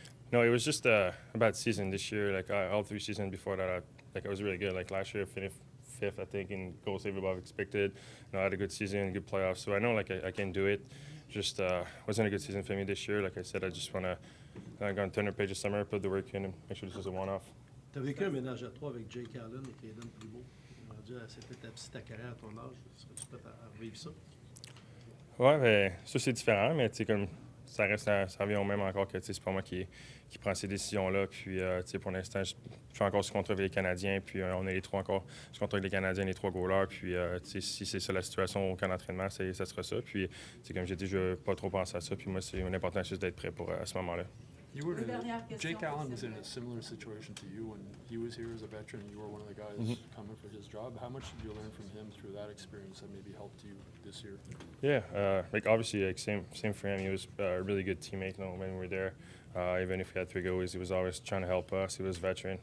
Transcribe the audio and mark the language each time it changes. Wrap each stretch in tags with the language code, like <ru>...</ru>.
<en>No, it was just a bad season this year. Like all 3 seasons before that, I was really good. Like last year, I finished 5th, I think, in goal save above expected. I had a good season, good playoffs. So I know I can do it. Just wasn't a good season for me this year. Like I said, I just want to go on 10 pages this summer, put the work in, and make sure this is a one-off.</en> <fr>Tu as vécu un ménage à 3 avec Jake Allen et Kaiden Guhle. C'était ta petite carrière à ton âge. Serais-tu prêt à vivre ça? Ouais, ben, ça c'est différent, mais comme ça revient au même encore que c'est pas moi qui prend ces décisions-là. Puis pour l'instant, je suis encore sur contrat avec les Canadiens, puis on est les 3 encore sur contrat avec les Canadiens, les 3 goalers. Puis si c'est ça la situation au camp d'entraînement, ça sera ça. Puis comme j'ai dit, je ne veux pas trop penser à ça. Puis moi, c'est l'important juste d'être prêt pour à ce moment-là.</fr> <en>Jake Allen was in a similar situation to you when he was here as a veteran. You were one of the guys coming for his job. How much did you learn from him through that experience that maybe helped you this year? Yeah, obviously, same for him. He was a really good teammate. When we were there, even if we had 3 goalies, he was always trying to help us. He was a veteran.</en>